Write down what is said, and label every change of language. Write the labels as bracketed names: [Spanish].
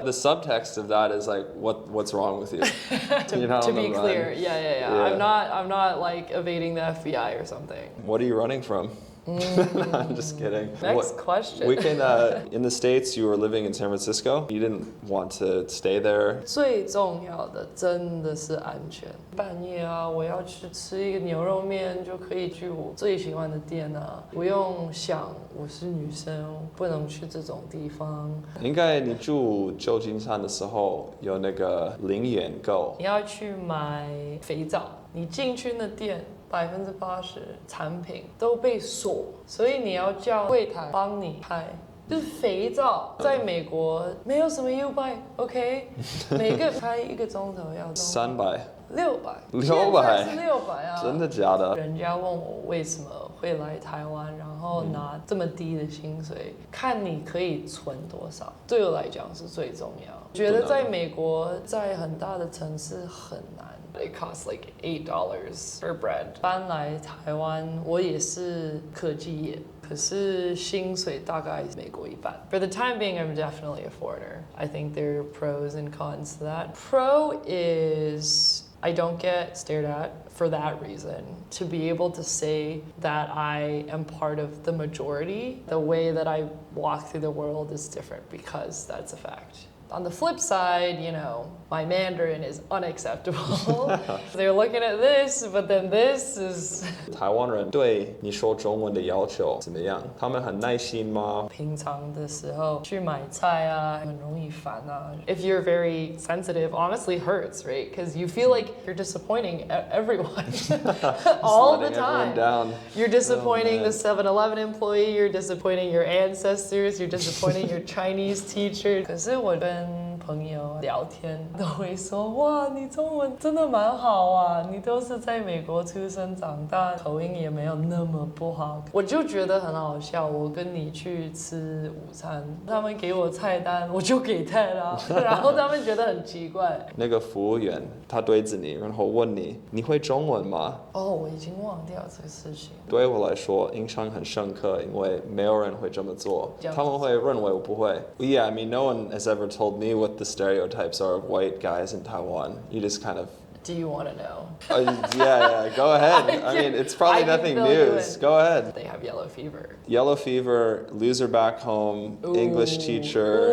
[English] The subtext of that is like, what's wrong with you? to be clear, yeah. I'm not like evading the FBI or something. What are you running from? I'm just kidding. Next question. We can, in the States, you were living in San Francisco. You didn't want to stay there. [Chinese] 最重要的真的是安全。半夜啊，我要去吃一个牛肉面，就可以去我最喜欢的店啊，不用想我是女生，不能去这种地方。应该你住旧金山的时候有那个零元购。你要去买肥皂，你进去那店。 80%产品都被锁，所以你要叫柜台帮你拍。就是肥皂，在美国没有什么优惠 ，OK？每个拍1个钟头要 300、 600，现在是600啊！真的假的？人家问我为什么会来台湾，然后拿这么低的薪水，看你可以存多少，对我来讲是最重要。觉得在美国，在很大的城市很难。 [English] It costs like $8 per bread. [Chinese] 搬来台湾，我也是科技业，可是薪水大概美国一半。 [English] For the time being, I'm definitely a foreigner. I think there are pros and cons to that. Pro is I don't get stared at for that reason. To be able to say that I am part of the majority, the way that I walk through the world is different because that's a fact. On the flip side, my Mandarin is unacceptable. They're looking at this, but then this is... [Chinese] 台湾人对你说中文的要求怎么样？他们很耐心吗？平常的时候去买菜啊，很容易烦啊。 [English] If you're very sensitive, honestly hurts, right? Because you feel like you're disappointing everyone all the time. Down. You're disappointing the 7-Eleven employee, you're disappointing your ancestors, you're disappointing your Chinese teacher. [Chinese] 可是我跟朋友聊天都会说，哇，你中文真的蛮好啊，你都是在美国出生长大，口音也没有那么不好。我就觉得很好笑，我跟你去吃午餐，他们给我菜单，我就给菜啦，然后他们觉得很奇怪。那个服务员他对着你，然后问你，你会中文吗？哦，我已经忘掉这个事情。对我来说，印象很深刻，因为没有人会这么做，他们会认为我不会。 [English] Yeah, I mean, no one has ever told me what the stereotypes are of white guys in Taiwan. You just kind of. Do you want to know? Yeah, go ahead. I mean, it's probably nothing news. Go ahead. They have yellow fever. Yellow fever, loser back home, Ooh. English teacher,